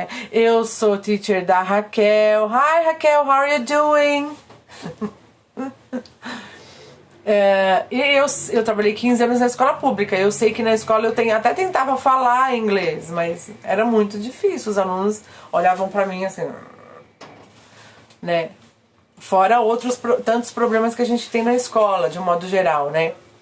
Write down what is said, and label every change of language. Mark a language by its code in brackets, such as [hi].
[pt] Eu sou teacher da Raquel. [en] Hi Raquel, how are you doing? [pt] E eu trabalhei 15 anos na escola pública. Eu sei que na escola eu até tentava falar inglês, mas era muito difícil. Os alunos olhavam pra mim assim, né? Fora tantos problemas que a gente tem na escola, de um modo geral, né?